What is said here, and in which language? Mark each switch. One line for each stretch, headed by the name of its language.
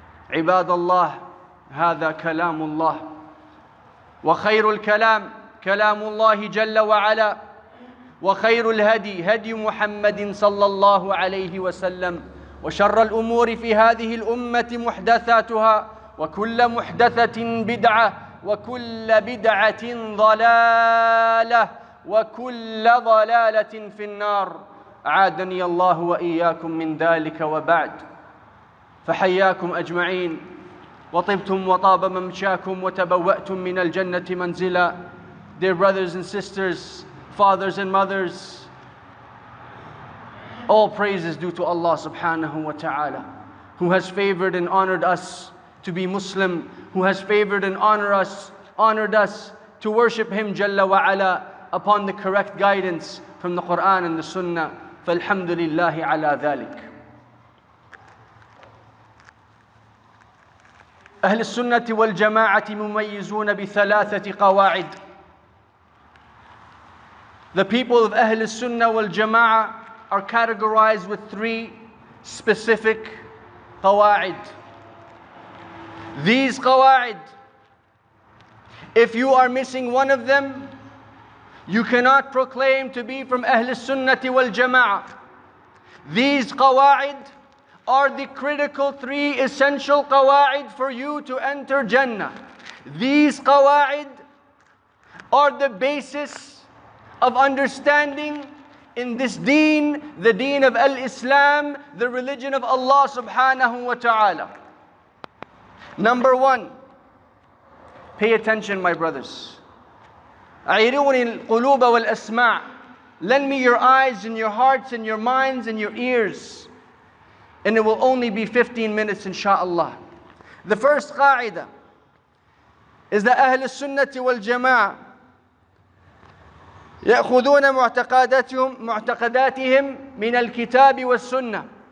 Arabic: عباد الله، هذا كلام الله، وخير الكلام كلام الله جل وعلا، وخير الهدي هدي محمد صلى الله عليه وسلم، وشر الأمور في هذه الأمة محدثاتها، وكل محدثة بدعة، وكل بدعة ضلالة، وكل ضلالة في النار. أعاذني الله وإياكم من ذلك. وبعد، فحياكم أجمعين، وطبتم وطاب ممشاكم وتبوأتم من الجنة منزلا.
English: Dear brothers and sisters, fathers and mothers, all praise is due to Allah subhanahu wa ta'ala, who has favored and honored us to be Muslim, who has favored and honored us to worship Him Jalla wa ala upon the correct guidance from the Quran and the Sunnah.
Arabic: فالحمد لله على ذلك. أهل السنة والجماعة مميزون بثلاثة قواعد.
English: The people of Ahl Sunnah wal Jama'ah are categorized with three specific qawa'id. These qawa'id, if you are missing one of them, you cannot proclaim to be from Ahl Sunnah wal Jama'ah. These qawa'id are the critical three essential qawa'id for you to enter Jannah. These qawa'id are the basis of understanding in this deen, the deen of al-Islam, the religion of Allah subhanahu wa ta'ala. Number one, pay attention, my brothers.
Arabic: أعيروني القلوب والأسماع.
English: Lend me your eyes and your hearts and your minds and your ears. And it will only be 15 minutes inshaAllah. The first qa'idah is that Ahl Sunnah wal Jama'ah
Arabic: يأخذون معتقداتهم من الكتاب والسنة.